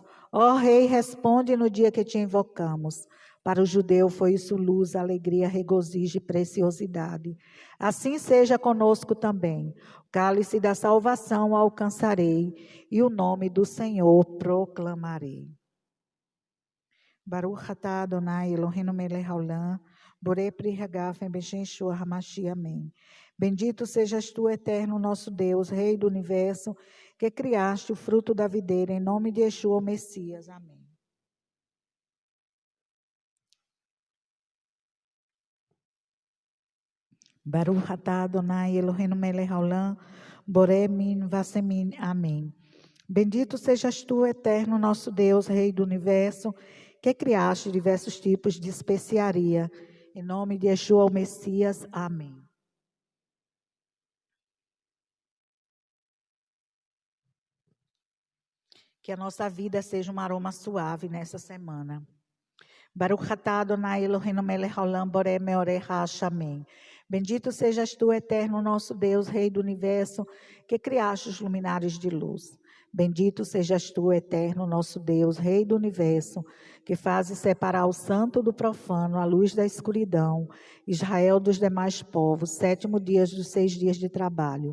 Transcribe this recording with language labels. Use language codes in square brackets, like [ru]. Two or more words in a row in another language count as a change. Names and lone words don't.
[pt] Ó Rei, responde no dia que te invocamos. Para o judeu foi isso luz, alegria, regozijo e preciosidade. Assim seja conosco também. O cálice da salvação alcançarei e o nome do Senhor proclamarei. [he] ברוך אתה אדוני אלוהינו מלך העולם, בורא פרי הגפן בשם ישוע המשיח, [pt] amém. Bendito sejas tu, eterno nosso Deus, Rei do universo, que criaste o fruto da videira, em nome de Yeshua, o Messias. Amém. [he] ברוך אתה אדוני אלוהינו מלך העולם, בורמין, וסמין. [pt] Amém. Bendito sejas tu, eterno nosso Deus, Rei do Universo, que criaste diversos tipos de especiaria. Em nome de Yeshua, o Messias. Amém. Que a nossa vida seja um aroma suave nessa semana. [he] ברוך אתה אדוני אלוהינו מלך העולם בורא מאורי האשמים. [pt] Bendito sejas tu, eterno nosso Deus, Rei do Universo, que criaste os luminares de luz. Bendito sejas tu, eterno nosso Deus, Rei do Universo, que fazes separar o santo do profano, a luz da escuridão, Israel dos demais povos, 7º dia dos 6 dias de trabalho.